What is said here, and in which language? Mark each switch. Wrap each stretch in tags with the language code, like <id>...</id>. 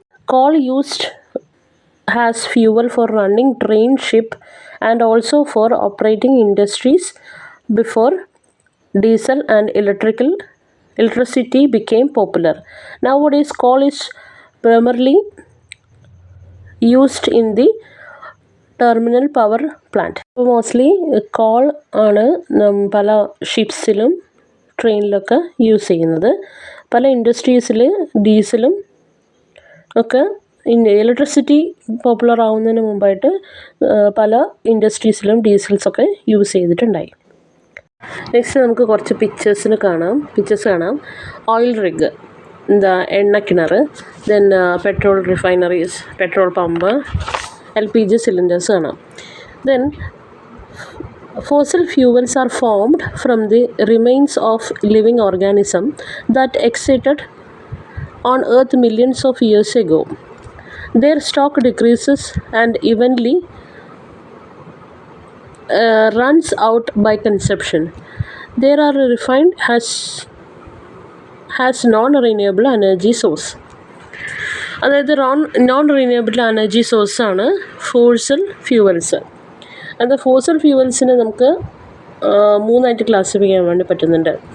<en>Coal used as fuel for running train, ship and also for operating industries before diesel and electricity became popular. Nowadays coal is primarily used in the terminal power plant.</en> <ml>Mostly call ആണ് പല ഷിപ്സിലും ട്രെയിനിലൊക്കെ use ചെയ്യുന്നത്. പല ഇൻഡസ്ട്രീസിൽ ഡീസലും ഒക്കെ electricity popular ആവുന്നതിന് മുമ്പായിട്ട് പല ഇൻഡസ്ട്രീസിലും ഡീസൽസൊക്കെ use ചെയ്തിട്ടുണ്ടായി. Next നമുക്ക് കുറച്ച് പിക്ചേഴ്സ് കാണാം. Oil rig, എണ്ണക്കിണർ, then petrol refineries, petrol pump, LPG cylinders കാണാം.</ml> <en>Then fossil fuels are formed from the remains of living organism that existed on Earth millions of years ago. Their stock decreases and evenly runs out by consumption. They are refined as non-renewable energy source.</en> <ml>അതായത് non renewable energy സോഴ്സാണ് fossil fuels. അത് fossil ഫ്യൂവൽസിനെ നമുക്ക് 3ആയിട്ട് classify ചെയ്യാൻ വേണ്ടി പറ്റുന്നുണ്ട്.</ml>